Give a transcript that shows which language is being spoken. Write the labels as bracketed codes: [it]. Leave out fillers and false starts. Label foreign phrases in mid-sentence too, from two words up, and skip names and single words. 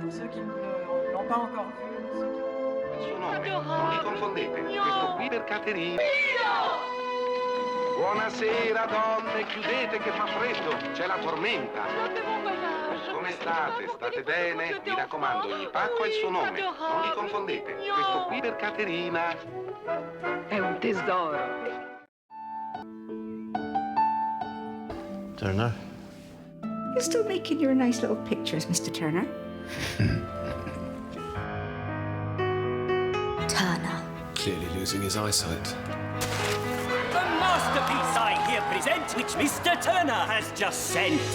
[fr] qui ne l'ont pas encore vu. [it] Il suo nome, non li confondete. Questo qui per Caterina. Buonasera donne, chiudete che fa freddo, c'è la tormenta. Come state? State bene? Mi raccomando, ogni pacco ha il suo nome, non li confondete. Questo qui per Caterina. È un tesoro. [en] Turner? You're still making your nice little pictures, Mr. Turner. Turner. Clearly losing his eyesight. The masterpiece I here present, which Mr. Turner has just sent.